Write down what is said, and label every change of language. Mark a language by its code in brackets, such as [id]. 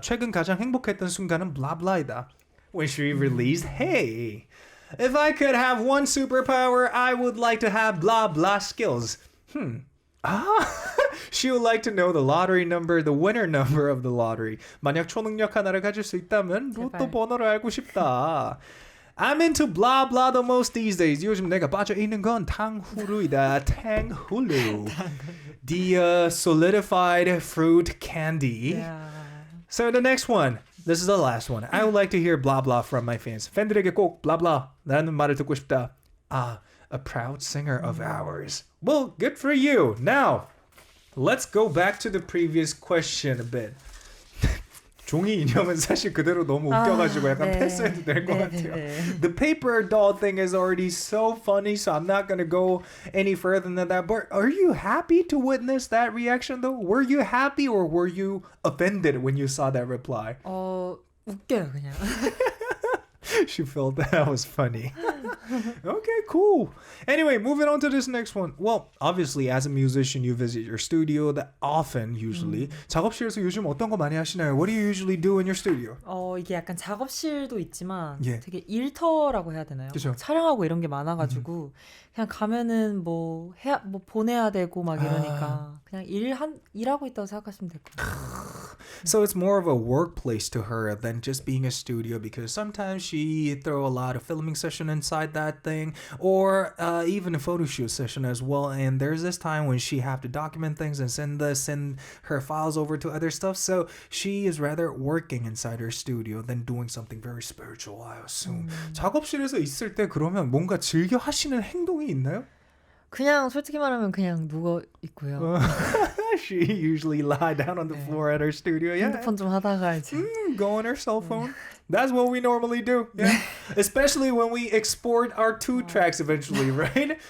[ko] 최근 가장 행복했던 순간은 [en] blah blah [ko] 이다. [en] When she released Hey. If I could have one superpower, I would like to have blah blah skills. She would like to know the lottery number, the winner number of the lottery. [ko] 만약 초능력 하나를 가질 수 있다면 로또 번호를 알고 싶다. [en] I'm into blah blah the most these days. [ko] 요즘 내가 빠져 있는 건 탕후루이다. 탕후루. [en] The solidified fruit candy. Yeah. So the next one. This is the last one. I would like to hear blah blah from my fans. 팬들에게 꼭 blah blah 라는 말을 듣고 싶다. A proud singer of ours. Well, good for you. Now, let's go back to the previous question a bit. [ko] 종이 인형은 사실 그대로 너무 웃겨가지고 약간 패스해도 될 것 같아요. [en] The paper doll thing is already so funny, so I'm not going to go any further than that. But are you happy to witness that reaction though? Were you happy or were you offended when you saw that reply? [ko] 웃겨요 그냥. [en] She felt that was funny. Okay, cool. Anyway, moving on to this next one. Well, obviously, as a musician, you visit your studio that often, usually. [ko] 작업실에서 요즘 어떤 거 많이 하시나요? [en] What do you usually do in your studio? [ko] 이게 약간 작업실도 있지만 예. 되게 일터라고 해야 되나요? 그쵸. 촬영하고 이런 게 많아가지고 그냥 가면은 뭐 보내야 되고 막 이러니까 그냥 일하고 있다고 생각하시면 될 것 같아요. [en] So it's more of a workplace to her than just being a studio because sometimes she throw a lot of filming session inside that thing or even a photo shoot session as well. And there's this time when she have to document things and send her files over to other stuff. So she is rather working inside her studio than doing something very spiritual, I assume. [ko] 작업실에서 있을 때 그러면 뭔가 즐겨 하시는 행동이 있나요? 그냥 솔직히 말하면 그냥 누워 있고요. [en] She usually lie down on the floor at her studio. Yeah. [ko] 핸드폰 좀 하다가 이제 [en] Go on her cell phone. That's what we normally do. Yeah. Especially when we export our 2 tracks eventually, right?